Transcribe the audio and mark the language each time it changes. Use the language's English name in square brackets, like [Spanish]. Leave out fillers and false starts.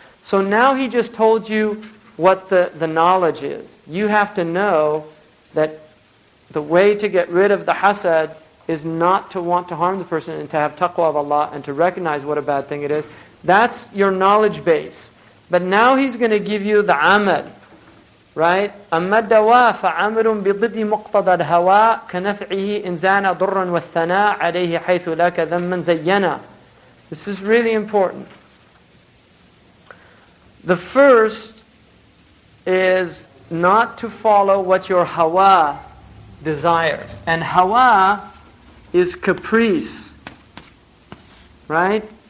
[English] So now he just told you what the knowledge is. You have to know that the way to get rid of the hasad is not to want to harm the person and to have taqwa of Allah and to recognize what a bad thing it is. That's your knowledge base. But now he's going to give you the amal. Right? [Arabic] أما الدواء فعمل بضد مقتضى الهواء كنفعه إن زان ضرا والثناء عليه حيث لك ذما زينا. [English] This is really important. The first is not to follow what your hawa desires. And hawa is caprice. Right?